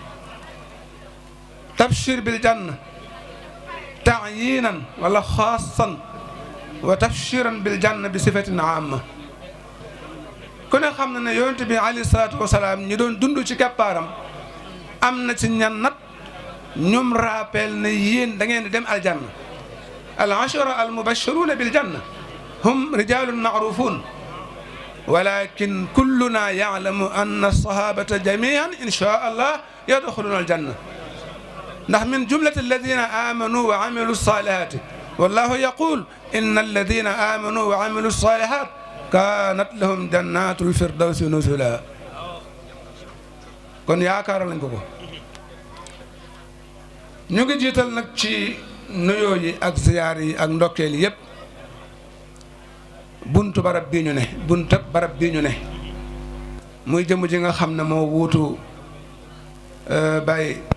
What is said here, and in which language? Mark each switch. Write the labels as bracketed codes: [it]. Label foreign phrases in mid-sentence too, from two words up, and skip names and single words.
[ar] تبشير بالجنة تعيينا ولا خاصا وتبشيرا بالجنة بصفة [wo] amma ku ne xam na ne yonent bi [ar] عليه الصلاة والسلام [wo] ñi doon dund ci keppaaram am na ci ñan nat ñoom rappel ne yéen da ngeen di dem [ar] الجنة العشرة المبشرون بالجنة هم رجال معروفون ولكن كلنا يعلم أن الصحابة جميعا إن شاء الله يدخلون الجنة ndax من جملة الذين آمنوا وعملوا الصالحات والله يقول إن الذين آمنوا وعملوا الصالحات كانت لهم جنات الفردوس نزلا [wo] kon yaakaar lañ ko ñu ngi jiital nag ci nuyoo yi ak ziyaar yi ak ndokkeel yi yëpp buntu barab bii ñu ne muy jëmm ji nga xam ne moo wuutu Baye